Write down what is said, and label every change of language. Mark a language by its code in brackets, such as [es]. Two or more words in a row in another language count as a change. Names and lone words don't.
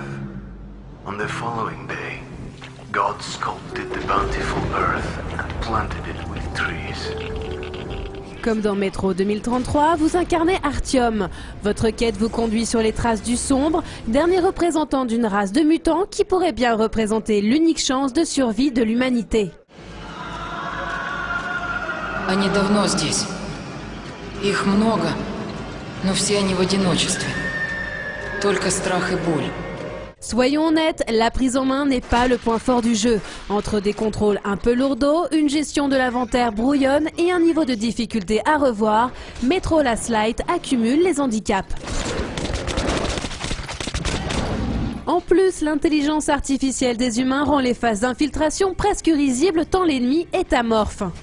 [en] On the following day, God sculpted the bountiful earth and planted it with trees. [fr] Comme dans Métro 2033, vous incarnez Artyom. Votre quête vous conduit sur les traces du sombre, dernier représentant d'une race de mutants qui pourrait bien représenter l'unique chance de survie de l'humanité. [ru] Они давно здесь. Их много, но все они в одиночестве. Только страх и боль. [fr] Soyons honnêtes, la prise en main n'est pas le point fort du jeu. Entre des contrôles un peu lourdeaux, une gestion de l'inventaire brouillonne et un niveau de difficulté à revoir, Métro Last Light accumule les handicaps. En plus, l'intelligence artificielle des humains rend les phases d'infiltration presque risibles tant l'ennemi est amorphe.